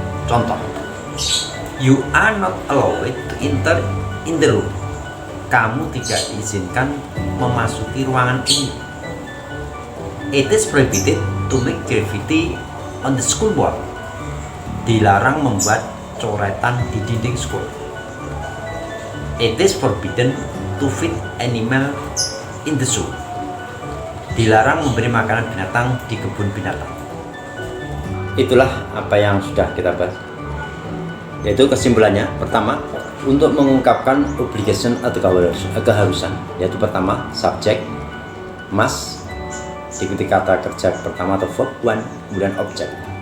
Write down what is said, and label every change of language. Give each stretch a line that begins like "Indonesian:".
Indonesian: Contoh,
English: you are not allowed to enter in the room.
Indonesian: Kamu tidak diizinkan memasuki ruangan ini.
English: It is prohibited to make graffiti on the school wall.
Indonesian: Dilarang membuat coretan di dinding sekolah.
English: It is forbidden to feed animal in the zoo.
Indonesian: Dilarang memberi makanan binatang di kebun binatang. Itulah apa yang sudah kita bahas. Yaitu kesimpulannya, pertama, untuk mengungkapkan obligation atau keharusan, yaitu pertama subjek must diikuti kata kerja pertama atau verb one, kemudian objek.